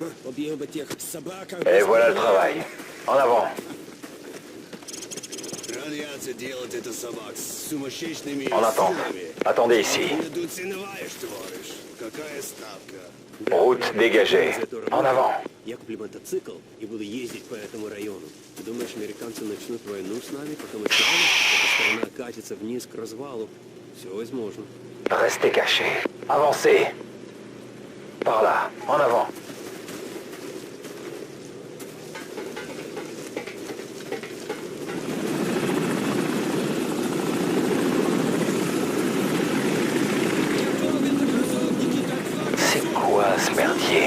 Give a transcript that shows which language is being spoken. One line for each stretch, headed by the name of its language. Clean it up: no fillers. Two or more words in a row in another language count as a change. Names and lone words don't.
French: Et voilà le travail. En avant. On attend. Attendez ici. Route dégagée. En avant.
Russian: Я куплю мотоцикл и буду ездить по этому району. Думаешь, американцы начнут войну с нами, потому что эта страна катится вниз к развалу? Все возможно.
French: Restez cachés. Avancez. Par là. En avant. C'est quoi ce merdier?